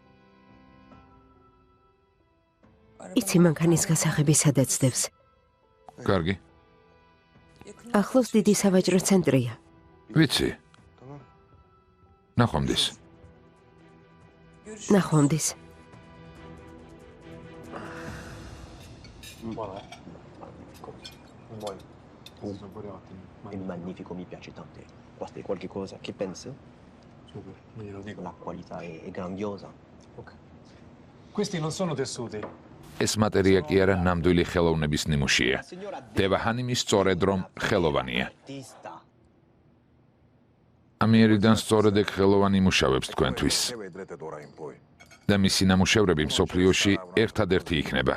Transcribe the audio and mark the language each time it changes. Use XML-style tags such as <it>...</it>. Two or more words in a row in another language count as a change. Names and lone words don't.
<ka>იცი მანქანის გასაღები სადაც დევს. კარგი. ახლოს დიდი სავაჭრო ცენტრია. ვიცი. ნახვამდის. ნახვამდის.</ka> <it>È magnifico, mi piace tanto. Basta qualche cosa, che pensi? Super, non glielo dico. La qualità è grandiosa. Ok. Questi non sono tessuti.</it> <ka>ეს მატერია კი არა ნამდვილი ხელოვნების ნიმუშია. დევაჰანი სწორედ რომ ხელოვანია.</ka> <it>Artista.</it> <ka>ამიერიდან სწორედ ეგ ხელოვანი მუშავებს თქვენთვის. და მისი ნამუშევრები მსოფლიოში ერთადერთი იქნება.</ka>